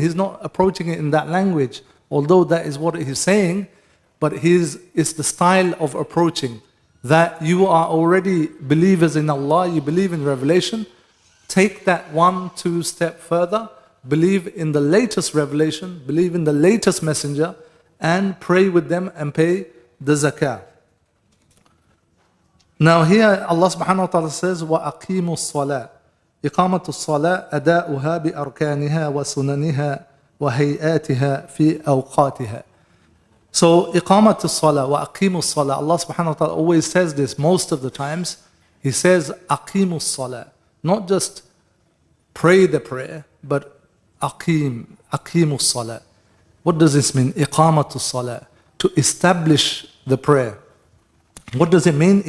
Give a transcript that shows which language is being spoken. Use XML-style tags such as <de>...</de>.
<en>He's not approaching it in that language, although that is what He's saying, but it's the style of approaching. That you are already believers in Allah, you believe in revelation, take that 1-2 step further, believe in the latest revelation, believe in the latest messenger, and pray with them and pay the zakah. Now here Allah subhanahu wa ta'ala says,</en> <ar>وَأَقِيمُوا الصَّلَاةِ إِقَامَةُ الصَّلَاةِ أَدَاؤُهَا بِأَرْكَانِهَا وَسُنَنِهَا وَهَيْئَاتِهَا فِي أَوْقَاتِهَا.</ar> <en>So</en> <ar>إِقَامَةُ الصَّلَاةِ وَأَقِيمُوا الصَّلَاةِ,</ar> <en>Allah subhanahu wa ta'ala always says this most of the times. He says</en> <ar>أَقِيمُوا الصَّلَاةِ,</ar> <en>not just pray the prayer, but</en> <ar>أَقِيمُوا الصَّلَاةِ.</ar> <en>What does this mean?</en> <ar>إِقَامَةُ الصَّلَاةِ,</ar> <en>to establish the prayer. What does it mean?</en>